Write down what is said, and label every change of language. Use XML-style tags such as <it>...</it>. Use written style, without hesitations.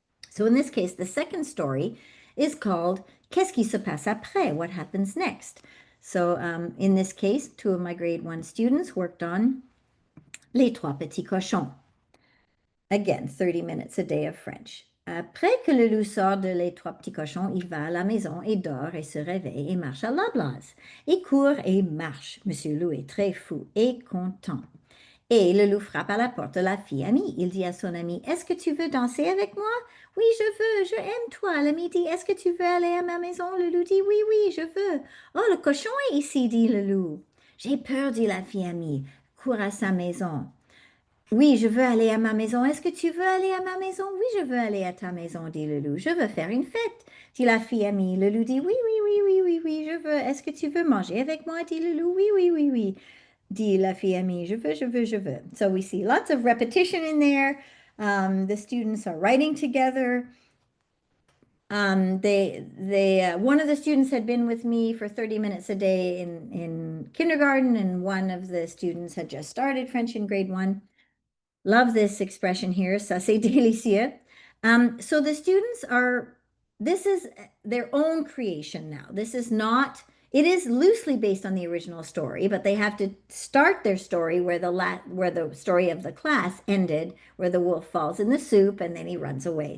<en>So in this case, the second story is called Qu'est-ce qui se passe après? What happens next? So in this case, 2 of my grade 1 students worked on Les Trois Petits Cochons. Again, 30 minutes a day of French.</en> <fr>Après que le loup sort de Les Trois Petits Cochons, il va à la maison et dort et se réveille et marche à la blase. Et court et marche. Monsieur Loup est très fou et content. Et le loup frappe à la porte de la fille amie. Il dit à son ami, « Est-ce que tu veux danser avec moi? »« Oui, je veux, je aime toi. » L'ami dit, « Est-ce que tu veux aller à ma maison? » Le loup dit, « Oui, oui, je veux. »« Oh, le cochon est ici, dit le loup. »« J'ai peur, dit la fille amie. Court à sa maison. »« Oui, je veux aller à ma maison. Est-ce que tu veux aller à ma maison? »« Oui, je veux aller à ta maison, dit le loup. »« Je veux faire une fête, dit la fille amie. » Le loup dit, « Oui, oui, oui, oui, oui, oui, je veux. Est-ce que tu veux manger avec moi? » dit le loup. « Oui, oui, oui, oui. » Dit la fille amie, je veux, je veux, je veux.</fr> <en>So we see lots of repetition in there. The students are writing together. One of the students had been with me for 30 minutes a day in kindergarten, and one of the students had just started French in grade 1. Love this expression here,</en> <fr>ça c'est délicieux.</fr> <en>So the students this is their own creation now. It is loosely based on the original story, but they have to start their story where the story of the class ended, where the wolf falls in the soup and then he runs away.</en>